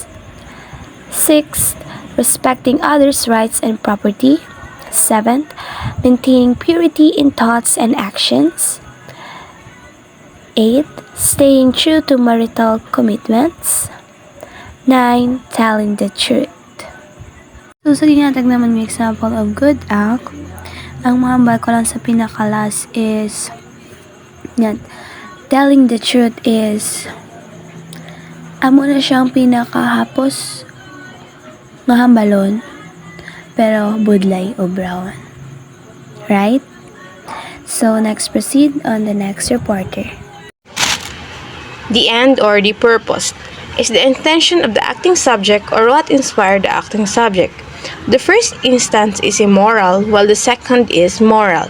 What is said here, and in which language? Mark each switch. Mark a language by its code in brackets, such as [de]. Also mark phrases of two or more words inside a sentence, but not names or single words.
[en] Sixth, respecting others' rights and property. Seventh, maintaining purity in thoughts and actions. Eighth, staying true to marital commitments. 9. Telling the truth. So, [hil] sa ginatag naman may [en] example of good act, [hil] ang mahambal ko lang sa pinakalas is, yan, [en] telling the truth is, [hil] amo na siyang pinakahapos, mahambalon, pero budlay o brown. [en] Right? So, next proceed on the next reporter. The end or the purpose is the intention of the acting subject or what inspired the acting subject. The first instance is immoral, while the second is moral.